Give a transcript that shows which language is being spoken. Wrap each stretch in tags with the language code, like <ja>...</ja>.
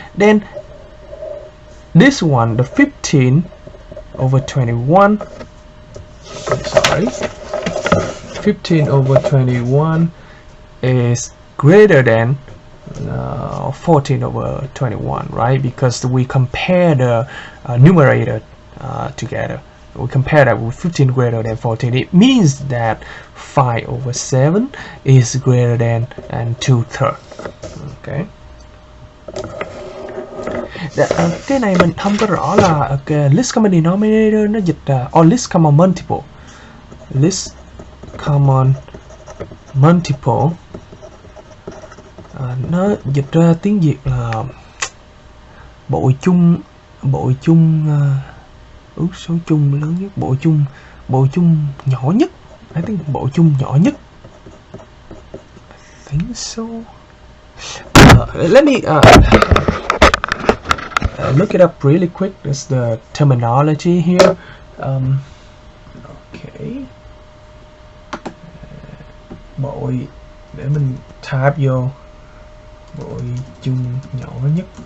<en>Then this one, the 15/21, sorry, 15/21 is greater than 14/21, right? Because we compare the numerator together. We compare that with 15 greater than 14. It means that 5/7 is greater than 2/3. Okay.</en> <vi>Cái này mình không có rõ là</vi> <en>least common denominator</en> <vi>nó dịch</vi> <en>or least common multiple. Least common multiple</en> <vi>nó dịch ra tiếng Việt là bội chung số chung lớn nhất, bộ chung nhỏ nhất.</vi> <en>I think</en> <vi>bộ chung nhỏ nhất.</vi> <en>I think so. Let me look it up really quick. There's the terminology here. Okay.</en> <vi>Bội, để mình type vô bội chung nhỏ nhất.</vi>